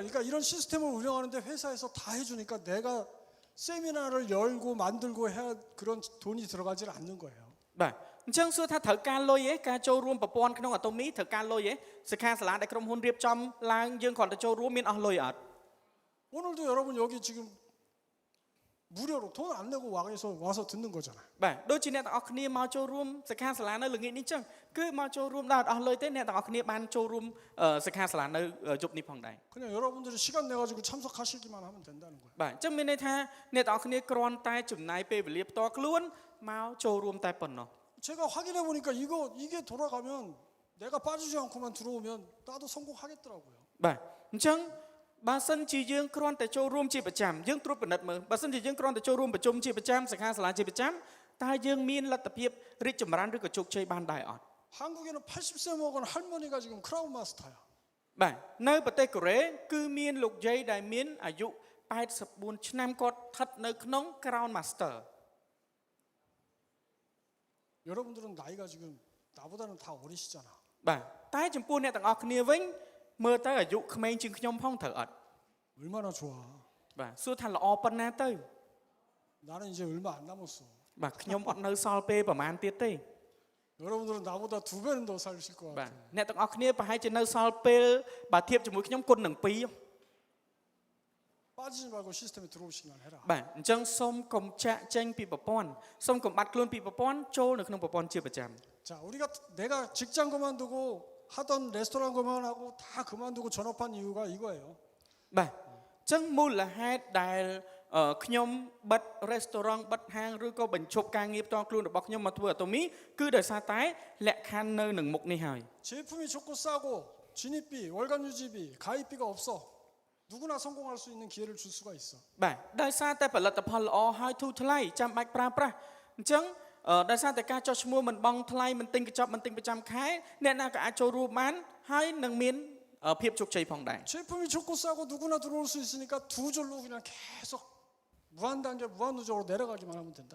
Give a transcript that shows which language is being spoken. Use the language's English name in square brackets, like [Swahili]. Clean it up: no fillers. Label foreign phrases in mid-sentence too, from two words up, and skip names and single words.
[Korean] 그러니까 이런 시스템을 운영하는데 회사에서 다 해주니까 내가 세미나를 열고 만들고 해야 그런 돈이 들어가질 않는 거예요. [Khmer] បាទអញ្ចឹងសួរថាត្រូវការលុយឯងការចូលរួមប្រព័ន្ធក្នុងអាតូមីត្រូវការលុយឯងសិក្ខាសាលាដែលក្រុមហ៊ុនរៀបចំឡើងយើងគ្រាន់តែចូលរួមមានអស់លុយអត់ [Korean] 오늘도 여러분 여기 지금 무료로 돈 안 내고 와서 듣는 거잖아요. [Khmer] បាទដូចជាអ្នកទាំងអស់គ្នាមកចូលរួមសិក្ខាសាលានៅល្ងាចនេះចឹងគឺមកចូលរួមដល់អស់លុយទេអ្នកទាំងអស់គ្នាបានចូលរួមសិក្ខាសាលានៅយប់នេះផងដែរ [Korean] 그냥 여러분들이 시간 내 가지고 참석하시기만 하면 된다는 거예요. [Khmer] បាទអញ្ចឹងមានន័យថាអ្នកទាំងអស់គ្នាគ្រាន់តែចំណាយពេលវេលាផ្ទាល់ខ្លួនមកចូលរួមតែប៉ុណ្ណោះ [Korean] 제가 확인해 보니까 이게 돌아가면 내가 빠지지 않고만 들어오면 나도 성공하겠더라고요. [Khmer] បាទអញ្ចឹងបើសិនជាយើងគ្រាន់តែចូលរួមជាប្រចាំយើងត្រួតពិនិត្យមើលបើសិនជាយើងគ្រាន់តែចូលរួមប្រជុំជាប្រចាំសិក្ខាសាលាជាប្រចាំតើយើងមានលទ្ធភាពរីកចម្រើនឬក៏ជោគជ័យបានដែរអត់ [Korean] 한국에는 80세 먹은 할머니가 지금 크라운 마스터야. [Khmer] បាទនៅប្រទេសកូរ៉េគឺមានលោកយាយដែលមានអាយុ84ឆ្នាំគាត់ស្ថិតនៅក្នុង Crown Master [Korean] 여러분들은 나이가 지금 나보다는 다 어리시잖아. [Khmer] បាទតែចំពោះអ្នកទាំងអស់គ្នាវិញមើលទៅអាយុក្មេងជាងខ្ញុំផងត្រូវអត់ [Korean] 얼마나 좋아. [Khmer] បាទសួរថាល្អប៉ុណ្ណាទៅ [Korean] 나는 이제 얼마 안 남았어. [Khmer] បាទខ្ញុំអត់នៅសល់ពេលប្រហែលទៀតទេ [Korean] 여러분들은 나보다 2배는 더 살실 것 [Khmer] បាទ [Korean] 같아. [Khmer] អ្នកទាំងអស់គ្នាប្រហែលជានៅសល់ពេលបើធៀបជាមួយខ្ញុំគុណនឹង2 [Korean] 빠지지 말고 시스템에 들어오시기만 해라. [Khmer] បាទអញ្ចឹងសូមកុំចាក់ចេញពីប្រព័ន្ធសូមកុំបាត់ខ្លួនពីប្រព័ន្ធចូលនៅក្នុងប្រព័ន្ធជាប្រចាំ [Korean] 자, 내가 직장 그만두고 하던 레스토랑 그만하고 다 그만두고 전업한 이유가 이거예요. [Khmer] បាទអញ្ចឹងមូលហេតុដែលខ្ញុំបិទ restaurant បិទហាងឬក៏បញ្ឈប់ការងារផ្ទាល់ខ្លួនរបស់ខ្ញុំមកធ្វើ Atomy គឺដោយសារតែលក្ខខណ្ឌនៅនឹងមុខនេះហើយ [Korean] 제품이 좋고 싸고 진입비, 월간 유지비, 가입비가 없어. 누구나 성공할 수 있는 기회를 줄 수가 있어. [Khmer] បាទដោយសារតែផលិតផលល្អហើយធូរថ្លៃចាំបាច់ប្រើប្រាស់អញ្ចឹងដោយសារតែការចុះឈ្មោះមិនបង់ថ្លៃមិនទិញកញ្ចប់មិនទិញប្រចាំខែអ្នកណាក៏អាចចូលរួមបានហើយនឹងមានភាពជោគជ័យផងដែរ [Korean] 제품이 좋고 싸고 누구나 들어올 수 있으니까 두 줄로 그냥 계속 무한 단계 무한 누적으로 내려가기만 하면 된다.